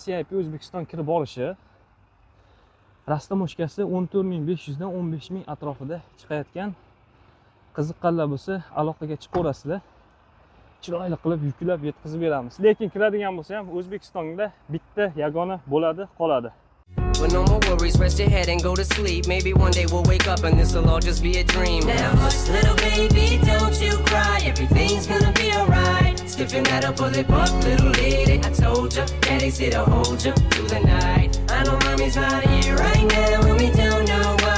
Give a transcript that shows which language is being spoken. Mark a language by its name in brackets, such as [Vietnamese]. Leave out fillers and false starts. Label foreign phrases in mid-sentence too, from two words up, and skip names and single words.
[Uzbek] CIP O'zbekiston kirib olishi. Rastamoshkasi 14.500 dan 15 ming atrofida chiqayotgan. Qiziqqanlar bo'lsa, aloqaga chiqaverasizlar. Chiroyli qilib yuklab yetkazib beramiz. Lekin kiradigan bo'lsa ham O'zbekistonda bitta yagona bo'ladi, qoladi. [English] With no more worries, rest your head and go to sleep. Maybe one day we'll wake up and this'll all just be a dream. Now hush, little baby, don't you cry. Everything's gonna be alright. Stiffen that up, pull it up, little lady. I told ya, daddy's here to hold you through the night. I know mommy's not here right now and we don't know why.